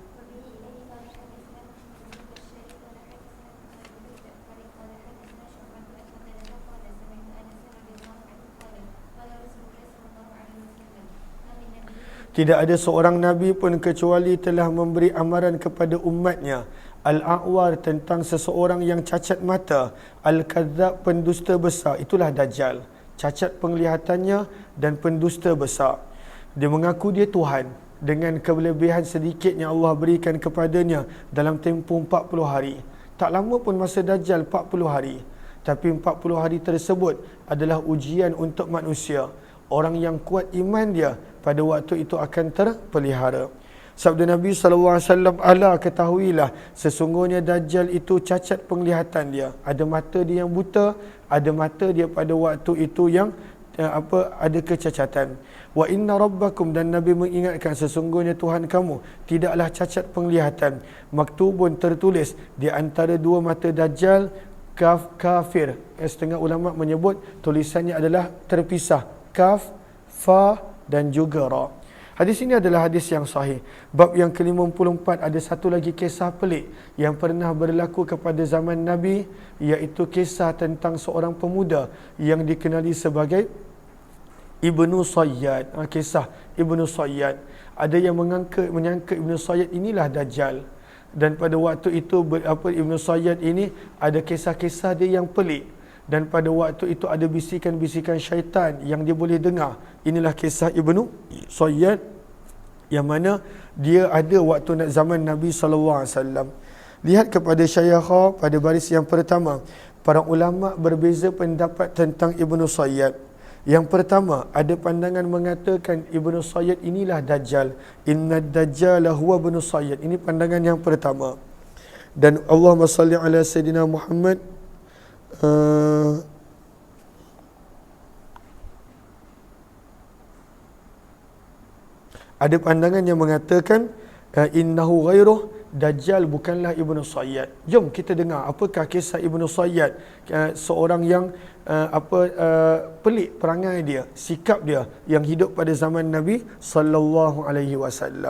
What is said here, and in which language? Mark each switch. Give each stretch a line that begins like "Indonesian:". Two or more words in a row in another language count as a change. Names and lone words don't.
Malay: Tidak ada seorang Nabi pun kecuali telah memberi amaran kepada umatnya. Al-A'war, tentang seseorang yang cacat mata. Al-Kadzab, pendusta besar. Itulah Dajjal. Cacat penglihatannya dan pendusta besar. Dia mengaku dia Tuhan dengan kelebihan sedikit yang Allah berikan kepadanya dalam tempoh 40 hari. Tak lama pun masa Dajjal, 40 hari. Tapi 40 hari tersebut adalah ujian untuk manusia. Orang yang kuat iman dia pada waktu itu akan terpelihara. Sabda Nabi SAW, ala ketahuilah, sesungguhnya Dajjal itu cacat penglihatan dia. Ada mata dia yang buta, ada mata dia pada waktu itu yang ada kecacatan.
Arabic: وإن ربكم,
Malay: dan Nabi mengingatkan sesungguhnya Tuhan kamu tidaklah cacat penglihatan. Maktubun, tertulis di antara dua mata Dajjal kafir. Setengah ulama menyebut tulisannya adalah terpisah, kaf, fa dan juga ra. Hadis ini adalah hadis yang sahih. Bab yang ke-54, ada satu lagi kisah pelik yang pernah berlaku kepada zaman Nabi, iaitu kisah tentang seorang pemuda yang dikenali sebagai Ibnu Sayyad. Kisah Ibnu Sayyad. Ada yang menyangka Ibnu Sayyad inilah Dajjal. Dan pada waktu itu Ibnu Sayyad ini ada kisah-kisah dia yang pelik. Dan pada waktu itu ada bisikan-bisikan syaitan yang dia boleh dengar. Inilah kisah Ibnu Sayyad yang mana dia ada waktu zaman Nabi SAW. Lihat kepada Syaikha pada baris yang pertama. Para ulama berbeza pendapat tentang Ibnu Sayyad. Yang pertama, ada pandangan mengatakan Ibnu Sayyad inilah Dajjal.
Arabic: إن الدجال هو ابن صياد.
Malay: Ini pandangan yang pertama.
Arabic: Dan اللهم صل على سيدنا محمد.
Malay: Ada pandangan yang mengatakan
Arabic: إنه غيره,
Malay: Dajjal bukanlah Ibnu Sayyad. Jom kita dengar apakah kisah Ibnu Sayyad, seorang yang pelik perangai dia, sikap dia yang hidup pada zaman Nabi
Arabic: صلى الله عليه وسلم.